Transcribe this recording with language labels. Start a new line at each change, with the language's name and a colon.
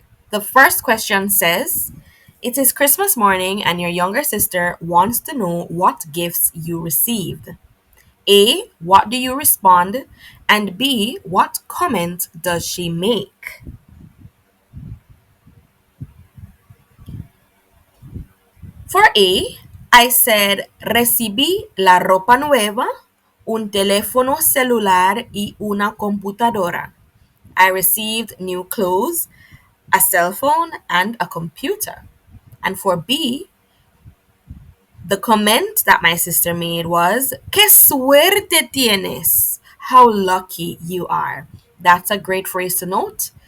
English: The first question says, it is Christmas morning and your younger sister wants to know what gifts you received. A, what do you respond? And B, what comment does she make? For A, I said,
Spanish: recibí la ropa nueva, un teléfono celular y una computadora.
English: I received new clothes, a cell phone, and a computer. And for B, the comment that my sister made was,
Spanish: "Qué suerte tienes!"
English: How lucky you are. That's a great phrase to note.